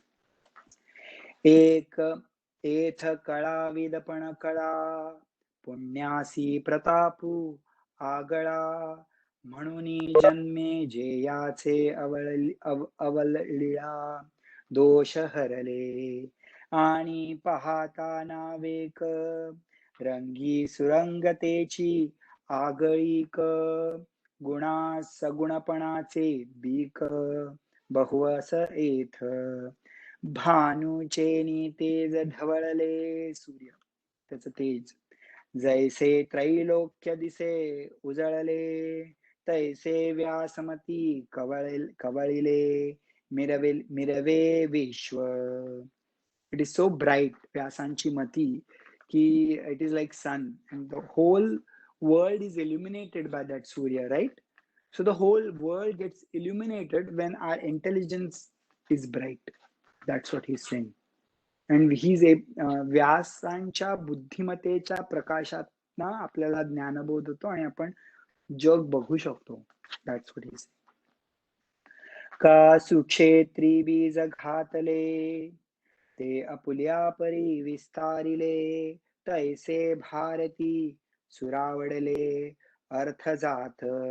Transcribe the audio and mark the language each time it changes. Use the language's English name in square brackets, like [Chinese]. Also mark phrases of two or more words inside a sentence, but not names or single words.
[Marathi] एक एथ कळा विदपण कळा, पुण्यासी प्रतापू आगळा, म्हणून जन्मे जेयाचे अवलळिला दोष हरले, आणि पाहता नावेक रंगी सुरंगतेची आगळीक, गुणा सगुणपणाचे बीक बहुअस एथ. भानुचेनी तेज ढवळले, सूर्य त्याच तेज जैसे त्रैलोक्य दिसे उजळले, तैसे व्यासमती कवळिले मिरवे विश्व. [English] it is so bright, [Marathi] व्यासांची मती, [English] की it is like sun and the whole world is illuminated by that Surya, right? So the whole world gets illuminated when our intelligence is bright. That's what he's saying. And he's [Marathi] व्यासांच्या बुद्धिमत्तेच्या प्रकाशात ना आपल्याला ज्ञानबोध होतो आणि आपण जग बघू शकतो. [English] that's what is. [Marathi] का सुक्षेत्री बीज घातले, ते अपुल्या परी विस्तारिले, तैसे भारती सुरावडले अर्थ जात.